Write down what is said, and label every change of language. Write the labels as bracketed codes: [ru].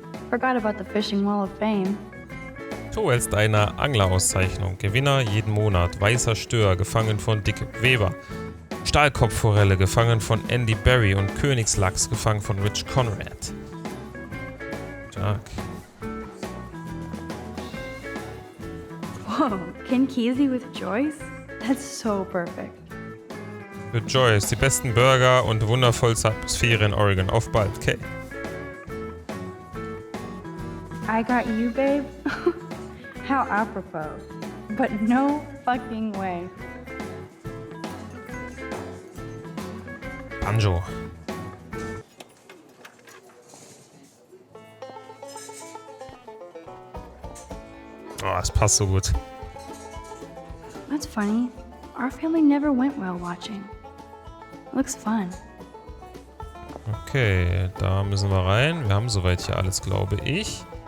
[en] Forgot about the Fishing Wall of Fame. [de] Du hältst eine Anglerauszeichnung. Gewinner jeden Monat. Weißer Stör, gefangen von Dick Weber. Stahlkopfforelle, gefangen von Andy Berry. Und Königslachs, gefangen von Rich Conrad. Stark. [en] Whoa, Ken Kesey with Joyce? That's so perfect. [de] Für Joyce, die besten Burger und wundervollste Atmosphäre in Oregon. Auf bald, okay. [en] I got you, babe? How apropos. But no fucking way. Banjo. [de] Oh, es passt so gut. [en] That's funny. Our family never went whale watching. Looks fun. [de] Okay, da müssen wir rein. Wir haben soweit hier alles, glaube ich.